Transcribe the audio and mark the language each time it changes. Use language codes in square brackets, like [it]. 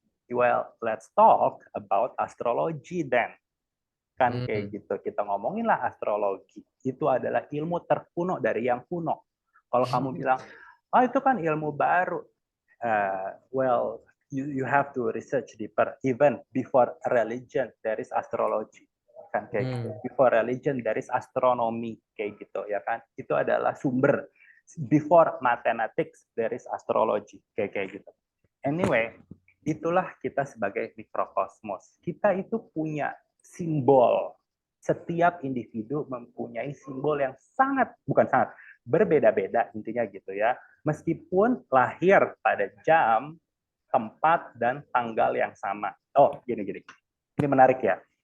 [en] Well, let's talk about astrology then. [id] Kan kayak Hmm. gitu. Kita ngomongin lah astrologi. Itu adalah ilmu terkuno dari yang kuno. Kalau kamu bilang, oh itu kan ilmu baru. [en] Well, you have to research deeper. Even before religion, there is astrology. [id] Kan kayak gitu. [en] Before religion, there is astronomy. [id] Kayak gitu ya kan. Itu adalah sumber. [en] Before mathematics, there is astrology. [id] Kayak gitu. Anyway, itulah kita sebagai mikrokosmos. Kita itu punya simbol. Setiap individu mempunyai simbol yang bukan sangat, berbeda-beda intinya gitu ya. Meskipun lahir pada jam, tempat, dan tanggal yang sama. Oh, gini-gini. Ini menarik ya.